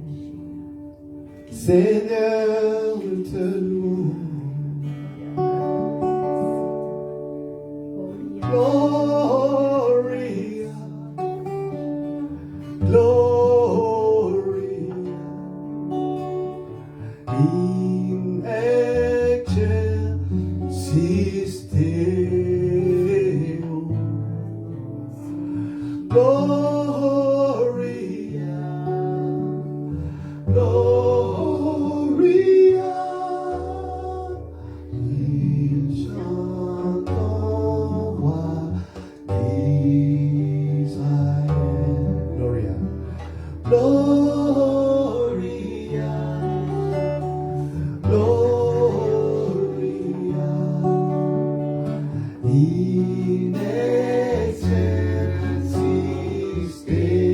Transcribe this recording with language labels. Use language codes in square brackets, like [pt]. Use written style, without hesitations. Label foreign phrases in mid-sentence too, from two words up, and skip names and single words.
[fr] Seigneur, nous te louons. [la] Gloria, Gloria in excelsis Deo. Gloria, Gloria, [fr] il chante au roi d'Israël. [la] Gloria, Gloria, Gloria, in excelsis Deo.